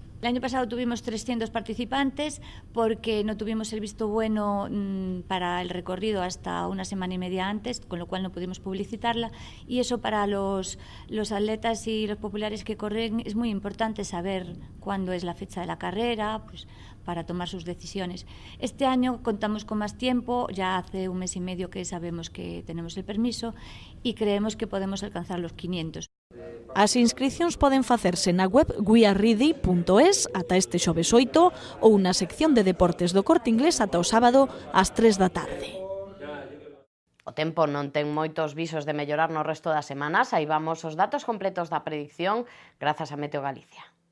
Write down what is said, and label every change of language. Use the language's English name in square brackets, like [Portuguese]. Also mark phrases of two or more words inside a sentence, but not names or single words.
[Spanish] El año pasado tuvimos 300 participantes porque no tuvimos el visto bueno para el recorrido hasta una semana y media antes, con lo cual no pudimos publicitarla, y eso para los atletas y los populares que corren es muy importante saber cuándo es la fecha de la carrera, pues, para tomar sus decisiones. Este año contamos con más tiempo, ya hace un mes y medio que sabemos que tenemos el permiso y creemos que podemos alcanzar los 500. [Galician] As inscricións poden facerse na web guiarridi.es ata este xoves 8 ou na sección de deportes do Corte Inglés ata o sábado ás 3 da tarde. O tempo non ten moitos visos de mellorar no resto das semanas. Aí vamos os datos completos da predicción grazas a Meteo Galicia.